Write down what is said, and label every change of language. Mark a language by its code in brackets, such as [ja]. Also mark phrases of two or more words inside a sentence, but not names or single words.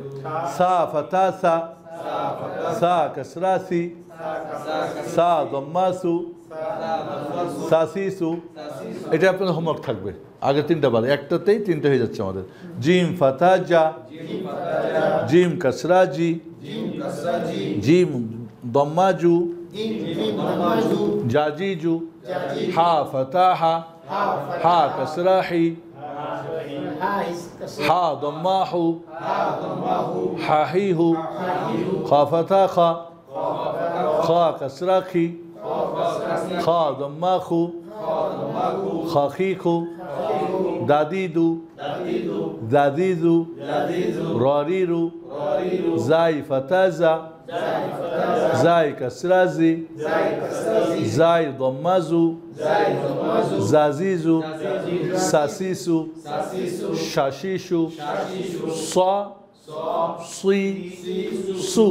[ar] ثا فتحة ثا، ثا كسرة ثي، ثا ضمة ثو، ثاثيثو. [bn] এটা আপনাদের হোমওয়ার্ক থাকবে, আগে তিনটা বারে, একটাতেই তিনটা হয়ে যাচ্ছে আমাদের। [ar] جيم فتحة جا، جيم كسرة جي، جيم ضمة جو, جاجي جو، حا فتحة حا، حا كسرة حي, حا ضمة حو، حا حي حو، خا فتحة خا، خا كسرة خي، خا ضمة خو، خا خي خو، داديدو، داديدو، راريرو، زاي فتحةزا، زاي كسرةزي، زاي ضمةزو، زازيزو، ساسيسو، شاشيسو، سا سي سو.